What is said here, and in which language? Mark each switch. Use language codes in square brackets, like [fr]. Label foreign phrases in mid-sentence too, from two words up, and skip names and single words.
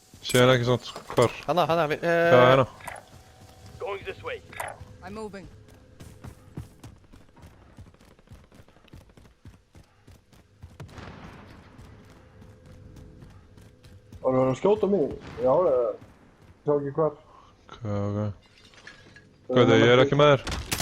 [is] Síðan ekki svona, hvar? Hanna, Já, hérna. [en] Going this way. I'm moving. [is] Var það að skjóta mig? Já, sjá ekki hvar. Ok. Gauti, ég er ekki með þér.